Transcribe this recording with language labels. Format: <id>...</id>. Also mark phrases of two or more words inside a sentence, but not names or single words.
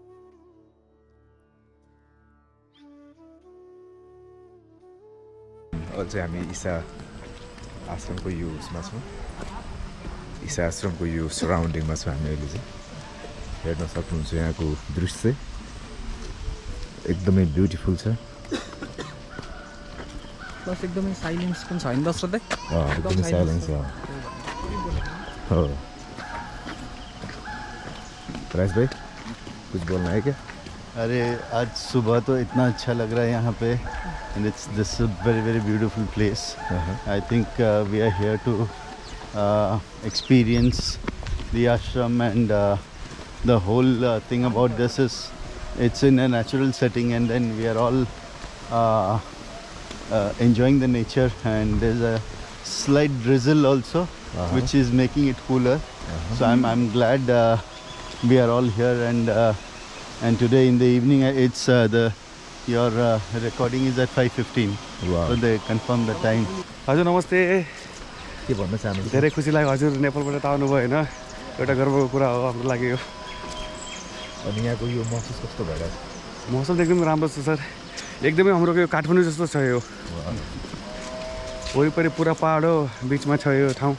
<ne>अझै हामी ईशा आश्रमको यो उसमा छौँ ईशा आश्रमको यो सराउन्डिङमा छौँ हामी अहिले चाहिँ हेर्न सक्नुहुन्छ यहाँको दृश्य एकदमै ब्युटिफुल छ प्लस एकदमै साइलेन्स पनि छ हैन दशरथ दाइ एकदमै साइलेन्स हो राज भाइ</ne> <hi>कुछ बोल्न है क्या अरे आज सुबह तो इतना अच्छा लग रहा है यहाँ पे</hi> <en>and this is a very beautiful place. I think we are here to experience the ashram, and the whole thing about this is it's in a natural setting, and then we are all enjoying the nature, and there's a slight drizzle also which is making it cooler. So I'm glad we are all here, and today in the evening it's your recording is at 5:15. Wow. So they confirm the time.</en> <ne>हजुर नमस्ते। के भन्न चाहनुहुन्छ? धेरै खुसी लाग्यो हजुर नेपालबाट आउनु भयो हैन। एउटा गर्वको कुरा हो हाम्रो लागि यो। अनि यहाँको यो महसुस कस्तो भइरहेछ? मौसम एकदम राम्रो छ सर। एकदमै हाम्रो यो काठमाडौँ जस्तो छ यो। वरिपरि पुरा पहाड हो, बीचमा छ यो ठाउँ।</ne>